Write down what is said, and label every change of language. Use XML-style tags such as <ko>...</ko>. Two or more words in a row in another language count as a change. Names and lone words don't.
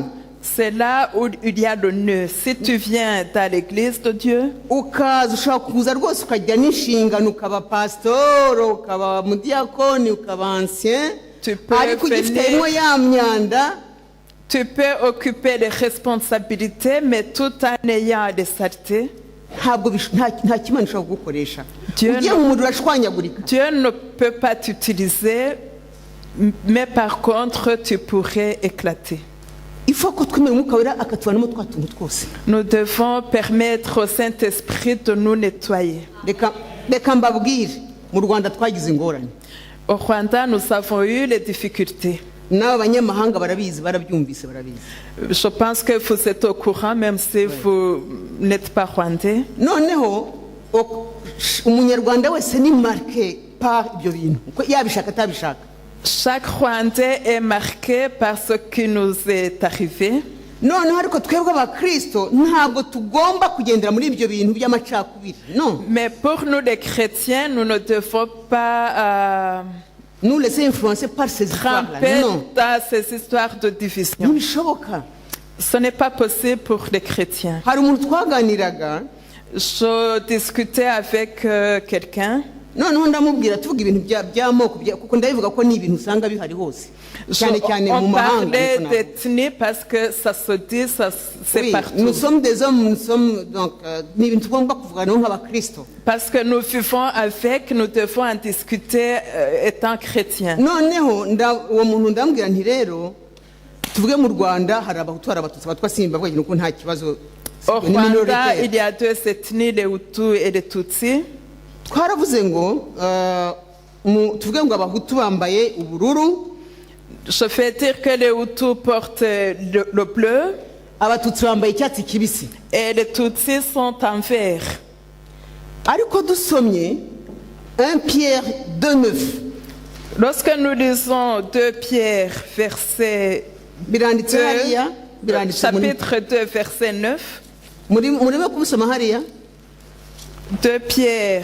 <fr>C'est là où il y a le nœud. Si tu viens dans l'église de Dieu,</fr> <rw>Ukaza ushobora kuza rwose ukajya n'inshingano ukaba pasitoro ukaba mudiyakoni ukaba ancien</rw> <fr>tu peux</fr> <rw>ariko ugifitemo</rw> <fr>venir,</fr> <rw>ya myanda</rw> <fr>tu peux occuper les responsabilités, mais tout en ayant des saletés.</fr> <rw>ntabwo nta kimana ushobora kugukoresha.</rw> <fr>Dieu</fr> <rw>Ugiye mu muriro urashwanyagurika.</rw> <fr>Dieu ne peut pas t'utiliser, mais par contre, tu pourrais éclater. Il faut</fr> <rw>ko twemera umwuka wera akatuvanamo twa tuntu twose.</rw> <fr>Nous devons permettre au Saint-Esprit de nous nettoyer.</fr> <rw>Reka mbabwire mu Rwanda twagize ingorane.</rw> <fr>Au Rwanda, nous avons eu les difficultés.</fr> <rw>N'aba banyamahanga barabizi barabyumvise barabizi.</rw> <fr>Je pense que vous êtes au courant, même si vous n'êtes pas rwandais.</fr> <rw>Noneho umunyarwanda wese ni marqué par ibyo bintu yabishaka atabishaka.</rw> <fr>Chaque Rwandais est marqué par ce qui nous est arrivé.</fr> <rw>Noneho ariko twebwe abakristo ntabwo tugomba kugendera muri ibyo bintu by'amacakubiri.</rw> <fr>Non. Mais pour nous les chrétiens, nous ne devons pas Nous laisser influencer par ces histoires-là. tremper Non. dans ces histoires de division.</fr> <rw>Ntibishoboka.</rw> <fr>Ce n'est pas possible pour les chrétiens.</fr> <rw>Hari umuntu twaganiraga</rw> <fr>Je discutais avec quelqu'un.</fr> <rw>noneho ndamubwira tuvuga ibintu by'amoko kuko ndabivuga ko ni ibintu usanga bihari hose cyane cyane mu</rw> <fr>On</fr> <rw>mahanga.</rw> <fr>parlait d'ethnie parce que ça se dit, c'est Oui, partout. nous sommes des hommes, nous sommes donc</fr> <rw>ni ibintu tugomba kuvugana nk'abakristo.</rw> <fr>Parce que nous vivons avec, nous devons en discuter étant chrétiens.</fr> <rw>Noneho uwo muntu ndambwira nti rero tuvuge mu Rwanda hari abahutu hari abatutsi abatwa simba bavuga ko nta kibazo.</rw> <fr>Au Rwanda, il y a deux ethnies, les Hutus et les Tutsis.</fr> <rw>Twaravuze ngo tuvuge ngo abahutu bambaye ubururu.</rw> <fr>Je vais dire que les Hutus portent le bleu</fr> <rw>Abatutsi bambaye icyatsi kibisi.</rw> <fr>et les Tutsis sont en vert.</fr> <rw>Ariko dusomye 1 Pierre 2:9</rw> <fr>Lorsque nous lisons 2 Pierre, verset</fr> <rw>biranditse</rw> <fr>2,</fr> <rw>hariya biranditse muri</rw> <fr>chapitre 2, verset 9,</fr> <rw>murimo kubisoma hariya</rw> <fr>2 Pierre,</fr>